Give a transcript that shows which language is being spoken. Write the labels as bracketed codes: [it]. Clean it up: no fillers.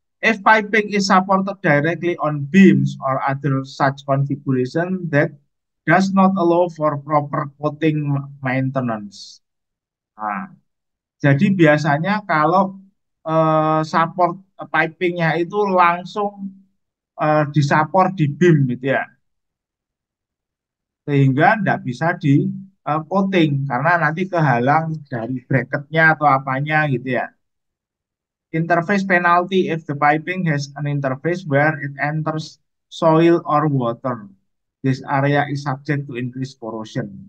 [en] If piping is supported directly on beams or other such configuration that does not allow for proper coating maintenance. [id] Nah, jadi biasanya kalau support pipingnya itu langsung disupport di beam gitu ya, sehingga tidak bisa di coating karena nanti kehalang dari bracketnya atau apanya gitu ya. [en] Interface penalty if the piping has an interface where it enters soil or water. This area is subject to increased corrosion.